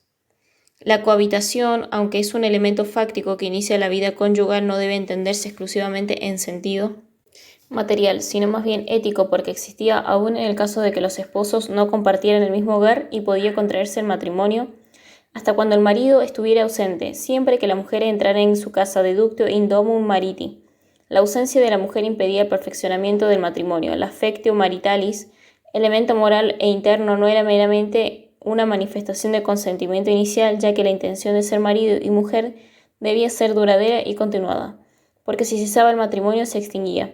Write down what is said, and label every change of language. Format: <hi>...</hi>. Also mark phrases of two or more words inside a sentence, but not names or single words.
<es>La cohabitación, aunque es un elemento fáctico que inicia la vida conyugal, no debe entenderse exclusivamente en sentido material, sino más bien ético, porque existía aún en el caso de que los esposos no compartieran el mismo hogar y podía contraerse el matrimonio hasta cuando el marido estuviera ausente, siempre que la mujer entrara en su casa</es> <la>deductio in domum mariti.</la> <es>La ausencia de la mujer impedía el perfeccionamiento del matrimonio. El</es> <la>affectio maritalis,</la> <es>elemento moral e interno, no era meramente una manifestación de consentimiento inicial, ya que la intención de ser marido y mujer debía ser duradera y continuada, porque si cesaba el matrimonio se extinguía.</es>